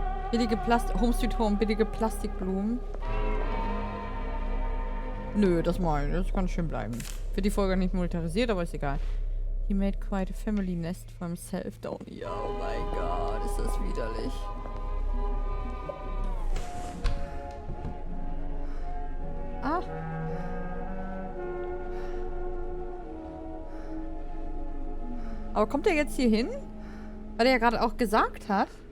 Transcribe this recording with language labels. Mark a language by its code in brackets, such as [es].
[de] Billige [en] Home Sweet Home, [de] billige Plastikblumen. Nö, das kann schön bleiben. Für die Folge nicht monetarisiert, aber ist egal. [en] He made quite a family nest for himself down here. [de] Oh mein Gott, ist das widerlich. Ah. Aber kommt er jetzt hier hin? Weil er ja gerade auch gesagt hat.